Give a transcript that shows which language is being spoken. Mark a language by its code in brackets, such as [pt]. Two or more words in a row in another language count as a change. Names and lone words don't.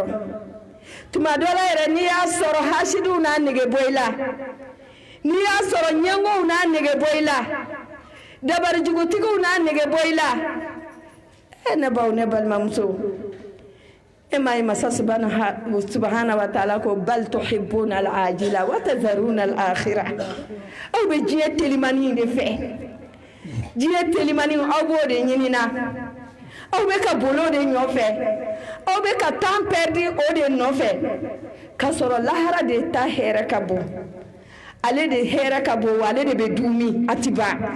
[bm] Tuma dɔ la yɛrɛ n'i y'a sɔrɔ hasidiw n'a nege bɔ i la. N'i y'a sɔrɔ ɲɛngow n'a nege bɔ i la. Dabarijugutigiw n'a nege bɔ i la. Ne baw ne balimamuso, e m'a ye Masa [ar] سبحانه وتعالى [bm] ko [ar] بل تحبون العاجلة وتذرون الآخرة. [bm] Aw bɛ diɲɛ telimani de fɛ. Diɲɛ telimani aw b'o de ɲini na. Aw bɛ ka bolo de nɔfɛ. Aw bɛ ka [fr] temps perdu [bm] o de nɔfɛ. K'a sɔrɔ lahara de ta hɛrɛ ka bon. Ale de hɛrɛ ka bon wa ale de bɛ dumi a ti ban.